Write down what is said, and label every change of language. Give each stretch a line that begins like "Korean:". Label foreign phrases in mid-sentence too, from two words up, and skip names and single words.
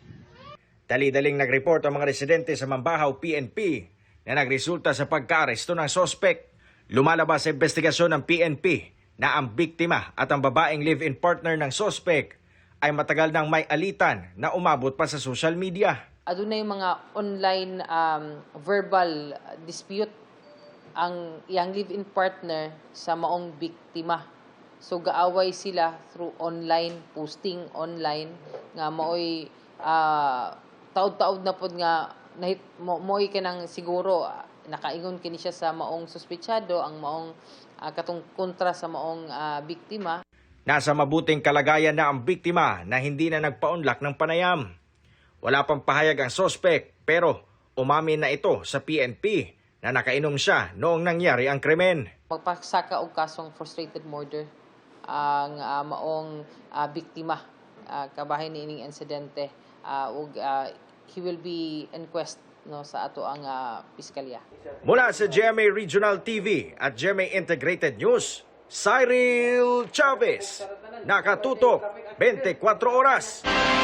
Filipino: Dali-daling nag-report ang mga residente sa Mambahaw PNP na nagresulta sa pagka-aresto ng suspect. Lumalabas sa investigasyon ng PNP na ang biktima at ang babaeng
English: live-in partner
Filipino: ng suspect ay matagal nang may alitan na umabot pa sa
English: social media.
Cebuano: Adunay mga
English: online verbal dispute
Cebuano: ang iyang
English: live-in partner
Cebuano: sa maong biktima. So gaaway sila
English: through online, posting online
Cebuano: nga maoy taud-taud na pod nga moy kanang siguro nakaingon kini siya sa maong suspetsado ang maong katong kontra sa maong biktima.
Filipino: Nasa mabuting kalagayan na ang biktima na hindi na nagpaunlak ng panayam. Wala pang pahayag ang suspect pero umamin na ito sa PNP na nakainom siya noong nangyari ang krimen.
Cebuano: Magpasaka og kasong
English: frustrated murder
Cebuano: ang maong biktima kabahin niining insidente ug
English: he will be inquest
Cebuano: no sa ato ang piskalya.
Filipino: Mula sa GMA Regional TV at GMA Integrated News, Cyril Chavez, nakatutok 24 oras.